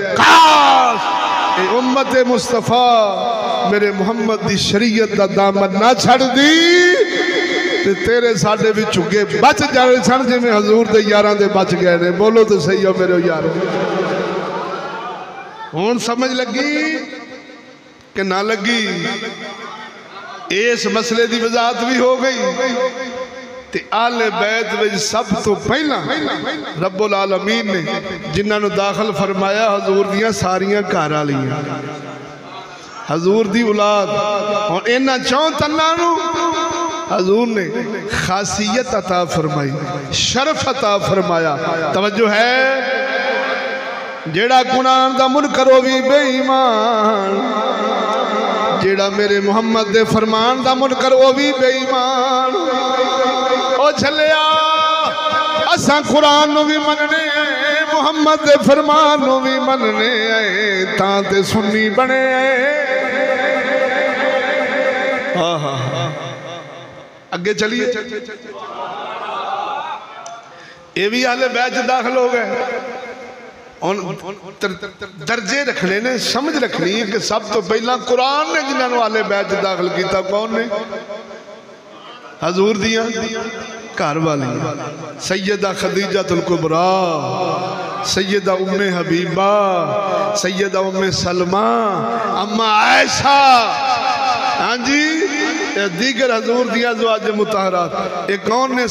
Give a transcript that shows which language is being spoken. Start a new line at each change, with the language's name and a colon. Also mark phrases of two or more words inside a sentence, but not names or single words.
Punjabi: کاش امت مصطفیٰ میرے محمد دی شریعت دا دامن نہ چھڈ دی تے تیرے ساڈے بھی جھگے بچ جانے سن جویں حضور دے یاراں دے بچ گئے نے. بولو تو سہی ہو میرے یار. ہن سمجھ لگی کہ نہ لگی اس مسلے کی وضاحت بھی ہو گئی تے آلِ بیت وچ سب تو پہلا رب العالمین نے جنہاں داخل فرمایا حضور دیاں ساریاں گھر والیاں حضور دی اولاد. ہن انہاں چوں تناں نوں حضور نے خاصیت عطا فرمائی، شرف عطا فرمایا. توجہ ہے، جیہڑا قرآن دا منکر ہو بھی بے ایمان، جیہڑا میرے محمد دے فرمان دا منکر ہو بھی بے ایمان. او چھلیا اسا قرآن نوں بھی منّنے، محمد دے فرمان نوں بھی منّنے، تاں تے سنی بنے. اگے چلیے، یہ بھی آلے بیچ داخل ہو گئے. درجے رکھنے نے، سمجھ رکھنی ہے کہ سب تو پہلا قرآن نے جنہوں نے آلے بیچ داخل کیا کون نے? حضور دیاں گھر والی سیدہ خدیجۃ الکبریٰ، سیدہ ام حبیبہ، سیدہ ام سلمہ، اماں عائشہ. ہاں جی، دیگر حضور دیا جو آج مطہرات، یہ کون نے?